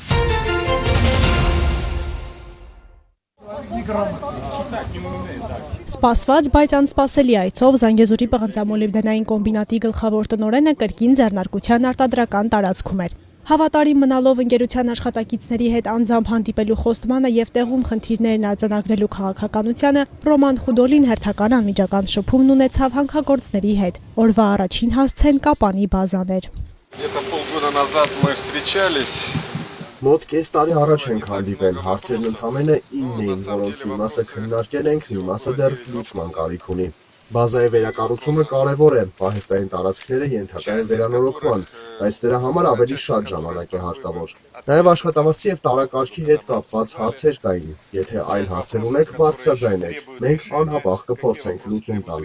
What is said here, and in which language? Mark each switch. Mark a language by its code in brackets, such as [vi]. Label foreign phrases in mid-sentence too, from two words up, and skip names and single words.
[hy] Սպասված, բայց անսպասելի այցով Զանգեզուրի պղնձամոլիբդենային կոմբինատի գլխավոր տնօրենը կրկին ձեռնարկության արտադրական տարածքում էր։ Հավատարիմ մնալով ընկերության աշխատակիցների հետ անձամբ հանդիպելու խոստմանը եւ տեղում խնդիրներն արձանագրելու քաղաքականությանը, Ռոման Խուդոլին հերթական անմիջական շփումն ունեցավ հանքագործների հետ։ Օրվա առաջին հասցեն Կապանի բազաներ։ [ru] Где-то полгода назад мы встречались. [hy] Մոտ կես տարի առաջ ենք հանդիպել, հարցերն ընդամենը 9 էին, որոնց մի մասը քննարկել ենք, մի մասը դեռ լուծման կարիք ունի։ Բազայի վերակառուցումը կարևոր է, պահեստային տարածքները ենթակա են վերանորոգման, բայց դրա համար ավելի շատ ժամանակ է հարկավոր։ Նաև աշխատավարձի և տարակարգի հետ կապված հարցեր կային, եթե այլ հարցեր ունեք, բարձրաձայնեք, մենք անհապաղ կփորձենք լուծում տալ։